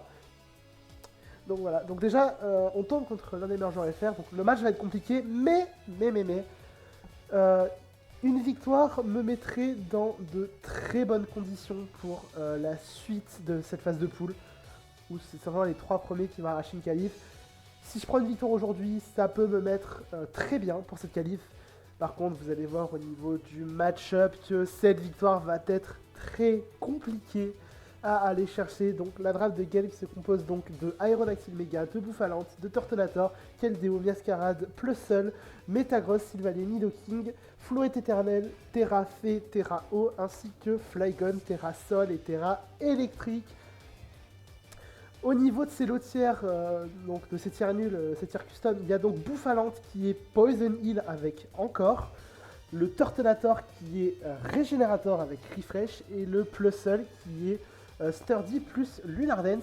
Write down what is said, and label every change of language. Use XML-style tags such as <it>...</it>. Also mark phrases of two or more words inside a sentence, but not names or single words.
<fr>Donc voilà, donc déjà on tombe contre l'un des meilleurs joueurs FR, donc le match va être compliqué, mais euh, une victoire me mettrait dans de très bonnes conditions pour la suite de cette phase de poule, où c'est vraiment les 3 premiers qui vont arracher une qualif. Si je prends une victoire aujourd'hui, ça peut me mettre très bien pour cette qualif. Par contre, vous allez voir au niveau du match-up que cette victoire va être très compliquée à aller chercher. Donc la draft de Gelb se compose donc de Aerodactyl Mega, de Bouffalante, de Turtonator, Keldeo, Miascarade, Pleuseul, Metagross, Sylvalet, Nidoking, Floret Éternel, Terra Fée, Terra Eau, ainsi que Flygon, Terra Sol et Terra Électrique. Au niveau de ces lotières, donc de ces tiers nuls, ces tiers custom, il y a donc Bouffalante qui est Poison Heal avec Encore, le Turtonator qui est Régénérator avec Refresh et le Pleuseul qui est Sturdy plus Lunar Dance.</fr>